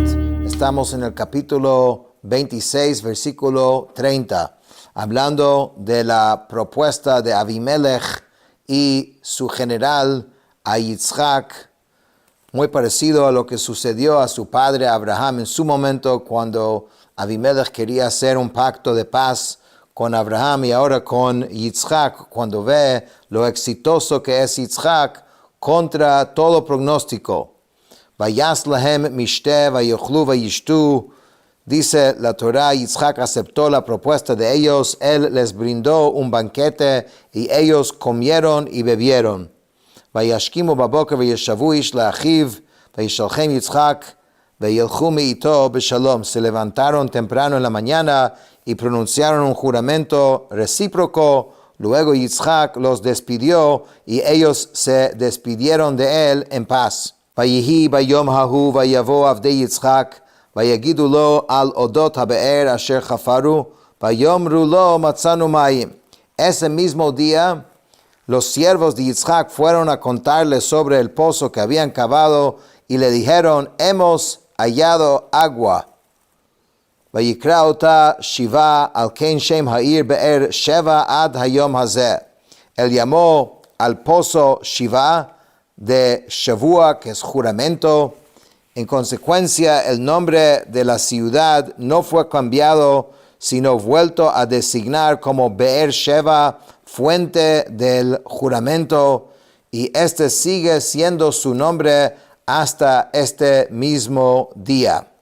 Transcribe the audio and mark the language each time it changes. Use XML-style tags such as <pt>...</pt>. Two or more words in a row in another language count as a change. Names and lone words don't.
<es>Estamos en el capítulo 26, versículo 30, hablando de la propuesta de Avimelech y su general a Yitzhak, muy parecido a lo que sucedió a su padre Abraham en su momento cuando Avimelech quería hacer un pacto de paz con Abraham y ahora con Yitzhak, cuando ve lo exitoso que es Yitzhak contra todo pronóstico.</es> <he>ויעש להם משתה ויאכלו וישתו.</he> <es>Dice la Torah, Yitzhak aceptó la propuesta de ellos, él les brindó un banquete y ellos comieron y bebieron.</es> <he>וישכימו בבקר וישבעו איש לאחיו וישלחם יצחק וילכו מאתו בשלום.</he> <es>Se levantaron temprano en la mañana y pronunciaron un juramento recíproco. Luego Yitzhak los despidió y ellos se despidieron de él en paz.</es> <he>ויהי ביום ההוא ויבאו עבדי יצחק ויגדו לו על אדות הבאר אשר חפרו ויאמרו לו מצאנו מים.</he> <es>Ese mismo día, los siervos de Yitzhak fueron a contarle sobre el pozo que habían cavado y le dijeron, hemos hallado agua.</es> <he>ויקרא אתה שבעה על כן שם העיר באר שבע עד היום הזה.</he> <es>Él llamó al pozo Shiva de Shavua, que es juramento. En consecuencia, el nombre de la ciudad no fue cambiado, sino vuelto a designar como Be'er Sheva, fuente del juramento, y este sigue siendo su nombre hasta este mismo día.</es>